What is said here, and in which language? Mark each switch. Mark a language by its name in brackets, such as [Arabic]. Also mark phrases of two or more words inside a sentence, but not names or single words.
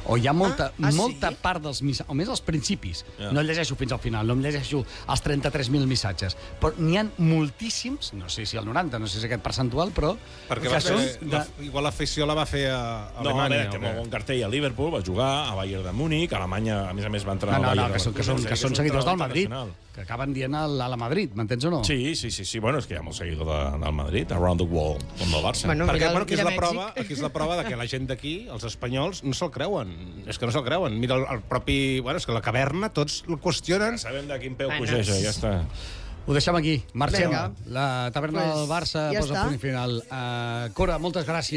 [Catalan] o hi ha molta part dels missatges, almenys als principis, no llegeixo fins al final, no em llegeixo els 33.000 missatges, però n'hi ha moltíssims, no sé si el 90, no sé si aquest percentual, però... Perquè igual l'afició la va fer a Alemanya. No, té molt bon cartell a Liverpool, va jugar a Bayern de Múnich, a Alemanya, a més va entrar al Bayern de Múnich. Que són seguidors del Madrid, que acaben dient a la Madrid, m'entens o no? Sí, bueno, és que hi ha molt seguidor del Madrid, [English] around the world, [Catalan] com del Barça. Perquè aquí és la prova de que la gent d'aquí, els espanyols, no se'l creuen. És que no se'l creuen. Mira, el propi... Bueno, és que la caverna, tots el qüestionen. Sabem de quin peu cogeja, ja està. Ho deixem aquí. Marxem. La taverna del Barça posa punt i final. Cora, moltes gràcies.